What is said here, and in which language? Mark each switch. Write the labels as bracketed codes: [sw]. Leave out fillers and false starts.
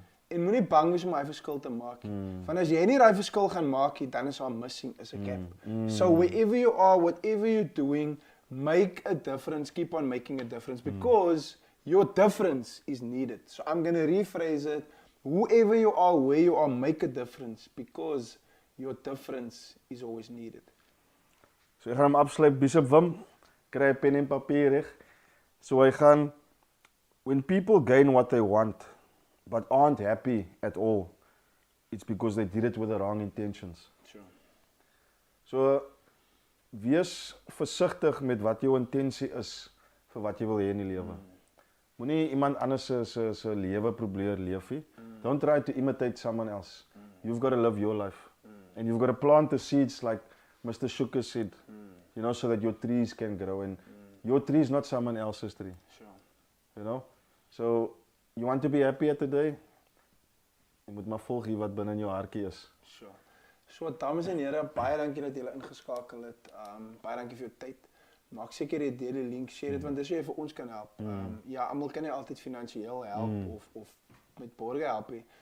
[af] En moenie bang wees om daai verskil te maak nie. Want as jy nie daai verskil gaan maak nie, dan is daar missing is 'n gap. [en] So wherever you are, whatever you're doing, make a difference, keep on making a difference, because your difference is needed. So I'm going to rephrase it. Whoever you are, where you are, make a difference, because your difference is always needed. [af] So ek gaan hom afsluit, Bishop Wim, kry 'n pen en papier reg. So hy gaan, [en] when people gain what they want, but aren't happy at all, it's because they did it with the wrong intentions. Sure. [af] So, wees versigtig met wat jou intensie is vir wat jy wil hê in die lewe. Moenie iemand anders se lewe probeer leef nie. [en] Don't try to imitate someone else. You've got to live your life. And you've got to plant the seeds like Mr. Shukr said, you know, so that your trees can grow. And your tree is not someone else's tree. Sure. You know? So, you want to be happy today? [af] Jy moet maar volg hier wat binne in jou hartjie is. Sure. So, dames en here, baie dankie dat julle ingeskakel het. Baie dankie vir jou tyd. Maak seker jy deel die link, share dit, want dis hoe jy vir ons kan help. Ja, almal kan nie altyd finansiëel help of met borge help nie.